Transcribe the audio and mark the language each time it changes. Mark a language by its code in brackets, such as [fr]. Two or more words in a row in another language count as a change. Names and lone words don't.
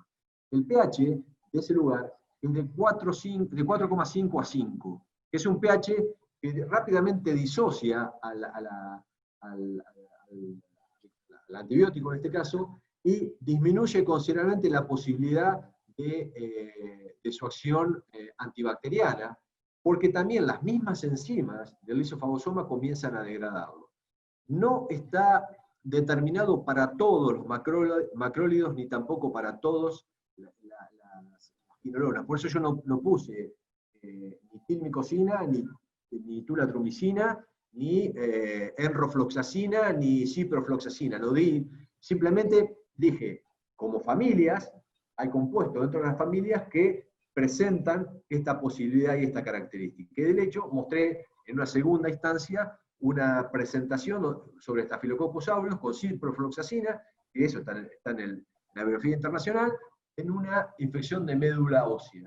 [es] El pH de ese lugar es de 4,5 a 5, que es un pH que rápidamente disocia al antibiótico en este caso, y disminuye considerablemente la posibilidad de su acción antibacteriana, porque también las mismas enzimas del lisofagosoma comienzan a degradarlo. No está determinado para todos los macrólidos, ni tampoco para todos las quinolonas. Por eso yo no puse ni tilmicosina, ni tulatromicina, ni enrofloxacina, ni ciprofloxacina. No di, simplemente dije, como familias, hay compuestos dentro de las familias que presentan esta posibilidad y esta característica. Que de hecho mostré en una segunda instancia una presentación sobre Staphylococcus aureus con ciprofloxacina, que eso está en la bibliografía internacional, en una infección de médula ósea.